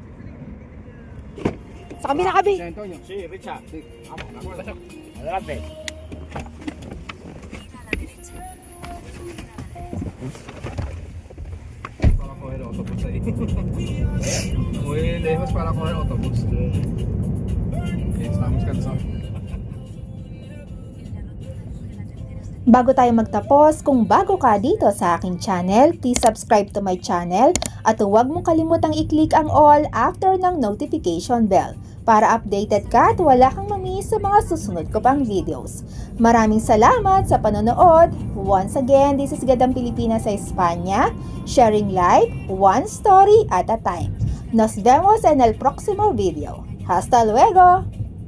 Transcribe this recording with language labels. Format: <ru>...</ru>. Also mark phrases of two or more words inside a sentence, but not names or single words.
<tl>Sa kabila, kabi.</tl> <es>José Antonio. Sí, Richard. Sí. Vamos, pasok. Adelante. Para coger autobús ahí. Muy lejos para coger autobús. Estamos cansados.</es> <tl>Bago tayo magtapos, kung bago ka dito sa aking channel,</tl> <en>please subscribe to my channel</en> <tl>at huwag mong kalimutang i-click ang all after ng</tl> <en>notification bell</en> <tl>para updated ka at wala kang mamiss sa mga susunod ko pang videos. Maraming salamat sa panonood.</tl> <en>Once again, this is Gadang Pilipinas sa Espanya, sharing life one story at a time.</en> <es>Nos vemos en el próximo video. Hasta luego!</es>